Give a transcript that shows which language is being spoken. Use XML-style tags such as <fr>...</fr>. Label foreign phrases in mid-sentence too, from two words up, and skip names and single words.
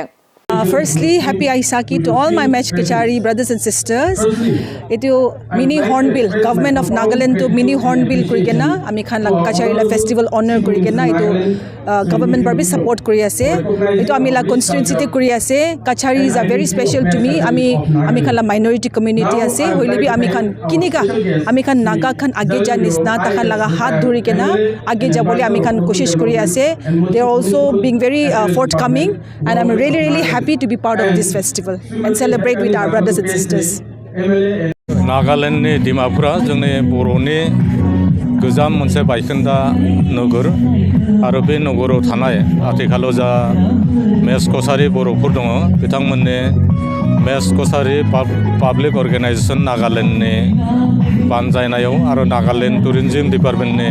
<en>Firstly, happy Aisaki to all my Mech Kachari brothers and sisters.</en> <nag>Ito mini hornbill, government of Nagaland to mini hornbill kurikena, ami khan la Kachari la festival honor kurikena. Ito government barbe support kuri ase. Ito ami la constituency te kuri ase.</nag> <en>Kacharis are very special to me.</en> <nag>Ami khan la</nag> <en>minority community</en> <nag>ase. Hoile bi ami khan kinika, ami khan Naga khan age ja nisna ta khan laga hath dhuri kena age ja bole ami khan koshish kuri ase.</nag> <en>They are also being very forthcoming, and I'm really happy to be part of this festival and celebrate with our brothers and sisters.</en> <brx>Nagaland ni Dimapura जोंनि बर'नि गोजाम मोनसे बायखोन्दा नोगोर आरो बे नोगोराव थानाय आथिखालाव जा मेस कसारि बर'फोर दङ बिथांमोननि मेस कसारि</brx> <en>public organization</en> <brx>नागालेण्डनि बानजायनायाव आरो नागालेण्ड टुरिजम डिपार्टमेन्टनि</brx>